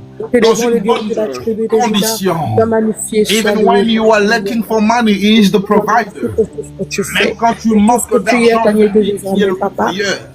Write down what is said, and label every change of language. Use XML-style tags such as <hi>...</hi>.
<fr>Nous te levons le Dieu de la tribu de Juda. Te magnifier,</fr> <en>Even when you are looking for money, he is the provider.</en> <fr>Même quand tu manques d'argent, il est le provider.</fr>